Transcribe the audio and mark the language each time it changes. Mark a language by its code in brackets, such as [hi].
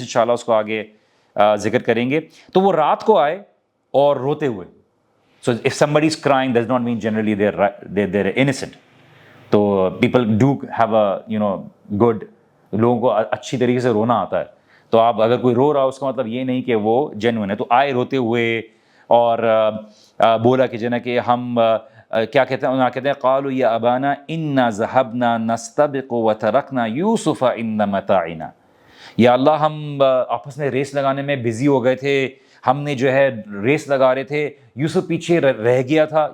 [ur] انشاءاللہ اس کو آگے ذکر کریں گے. تو وہ رات کو آئے اور روتے ہوئے. [en] So if somebody is crying, does not mean generally they're innocent. [ur] تو [en] people do have a good، [ur] لوگوں کو اچھی طریقے سے رونا آتا ہے. تو آپ اگر کوئی رو رہا اس کا مطلب یہ نہیں کہ وہ جینوئن ہے. تو آئے روتے ہوئے اور بولا کہ ہم کیا کہتے ہیں، کہتے ہیں [ar] قالوا یا ابانا انا ذهبنا نستبق وترکنا یوسف عند متاعنا، [ur] یا اللہ ہم آپس میں ریس لگانے میں بزی ہو گئے تھے، ہم نے جو ہے ریس لگا رہے تھے، یوسف پیچھے رہ گیا تھا.